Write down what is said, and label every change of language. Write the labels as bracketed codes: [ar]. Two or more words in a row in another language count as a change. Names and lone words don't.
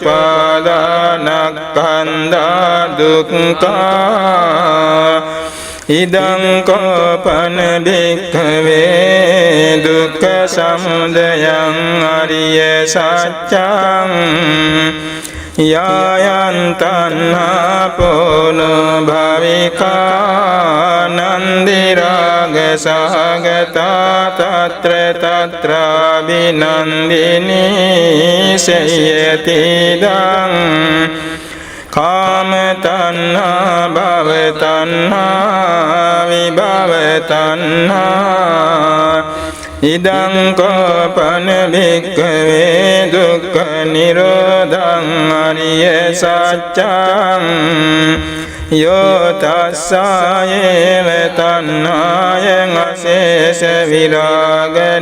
[pi] උපාදානස්කන්ධා දුක්ඛා ඉදං කෝපන භික්ඛවේ දුක්ඛ සමුදයං අරිය සත්‍යං යායන් තණ්හා පොනෝ භවිකා නන්දි රාග සහගතා තත්‍ර තත්‍ර විනන්දිනී සයතිදං කාම තණ්හා භව තණ්හා විභව තණ්හා ඉදං කෝපන භික්ඛවේ දුක්ඛ නිරෝධං අරිය සත්‍යං යෝ තස්සායේව තණ්හායං අශේෂ විරාග